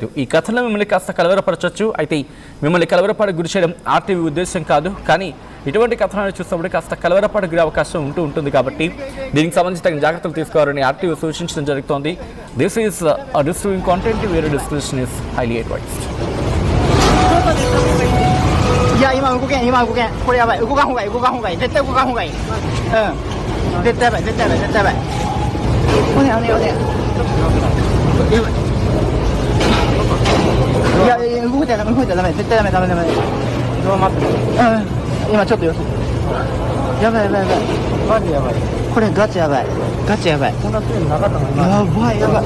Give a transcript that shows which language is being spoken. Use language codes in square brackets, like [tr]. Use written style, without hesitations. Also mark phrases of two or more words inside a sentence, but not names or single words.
[te] ఈ కథలో మిమ్మల్ని కాస్త కలవరపరచవచ్చు. అయితే మిమ్మల్ని కలవరపాటు గురి చేయడం ఆర్టీవీ ఉద్దేశం కాదు. కానీ ఇటువంటి కథనాలు చూసినప్పుడు కాస్త కలవరపాటు గురే అవకాశం ఉంటుంది. కాబట్టి దీనికి సంబంధించి తగిన జాగ్రత్తలు తీసుకోవాలని ఆర్టీవీ సూచించడం జరుగుతోంది. [en] this is distributing content vere description is highly advised. [ja] いや今動けんこれやばい動かんほうがいい絶対動かんほうがいい絶対やばいおねんやばいいや動いたらダメ絶対ダメ今ちょっとよそやばいマジやばいこれガチやばいこんな強いのなかったのにやばい